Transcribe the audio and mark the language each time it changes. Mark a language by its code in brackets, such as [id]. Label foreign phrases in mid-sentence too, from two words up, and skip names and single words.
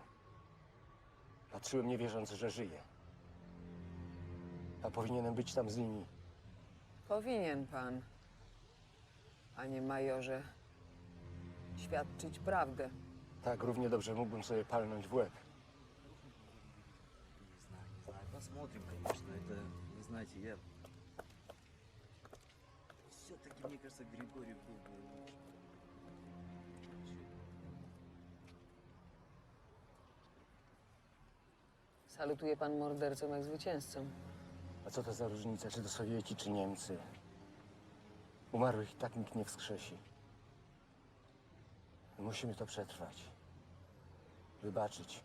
[pl] Patrzyłem nie wierząc, że żyję. A powinienem być tam z nimi. Powinien pan, panie majorze, świadczyć prawdę. Tak, równie dobrze mógłbym sobie palnąć w łeb. [ru] Посмотрим, конечно. Это, вы знаете, я... Все-таки, мне кажется, Григорий был бы лучше. [pl] Salutuje pan mordercom jak zwycięzcom. A co to za różnica, czy to Sowieci, czy Niemcy? Umarłych i tak nikt nie wskrzesi. Musimy to przetrwać. Wybaczyć.